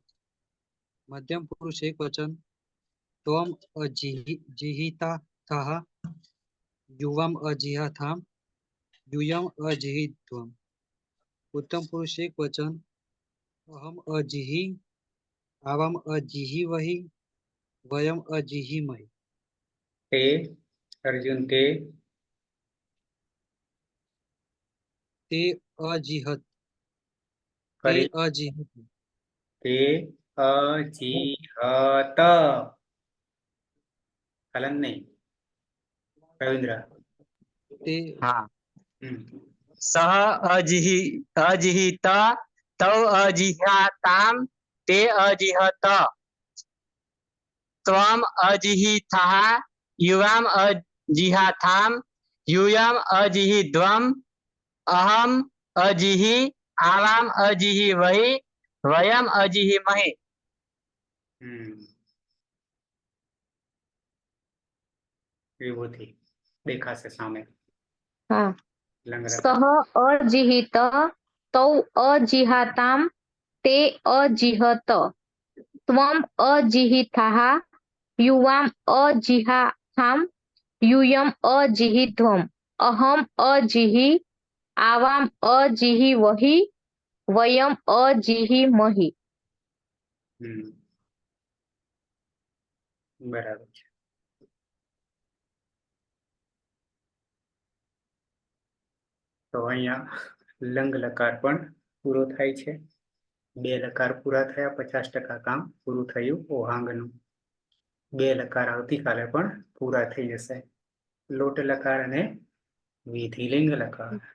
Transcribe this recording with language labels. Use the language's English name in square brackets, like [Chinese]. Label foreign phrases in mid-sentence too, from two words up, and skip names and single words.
[Sanskrit] मध्यम पुरुष एक वचन त्वम अजिहिताः युवम अजिहाथाम यूयम अजिहिध्वम। उत्तम पुरुष एक वचन अहम अजिहि आवाम अजिहिवहि वयम अजिहिमहि। ते अर्जुन ते अजिहत [Gujarati] ફરી [Sanskrit] अजिहत ते अजीहत [Gujarati] કલન નહીં રવિન્દ્ર हाँ હમ. [Sanskrit] सह अजिहित तौ अजिहाताम ते अजिहत त्वम अजिहिथः युवाम अजिहाथाम यूयम अजिहिध्वम अहम अजिहि आवाम अजिहिवहि वयम अजिहिमहि। [Gujarati] હમ. વિભૂતિ દેખાશે સામે हाँ લંગરતા [Sanskrit] सह अजिहित तौ अजिहाताम ते अजिहत त्वम अजिहिथः युवाम अजिहाथाम यूयम अजिहिध्वम अहम अजिहि आवाम अजिहिवहि वयम अजिहिमहि। હમ. [Gujarati] બરાબર છે તો અહીંયા લંગ લકાર પણ પૂરો થાય છે 2 લકાર પૂરા થયા 50% કામ પૂરું થયું ઓહાંગનું 2 લકાર આવતીકાલે પણ પૂરા થઈ જશે લોટ લકાર અને વિધિલિંગ લકાર.